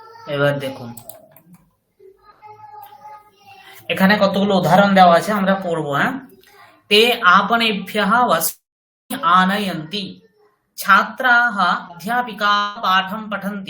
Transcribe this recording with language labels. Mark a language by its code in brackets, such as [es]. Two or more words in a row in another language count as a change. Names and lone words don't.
[bn] এবার দেখুন, এখানে কতগুলো উদাহরণ দেওয়া আছে, আমরা পড়বো। হ্যাঁ, [sa] ते आपणेभ्यः वस्तूनि आनयन्ति, छात्राः अध्यापिकाः पाठं पठन्ति।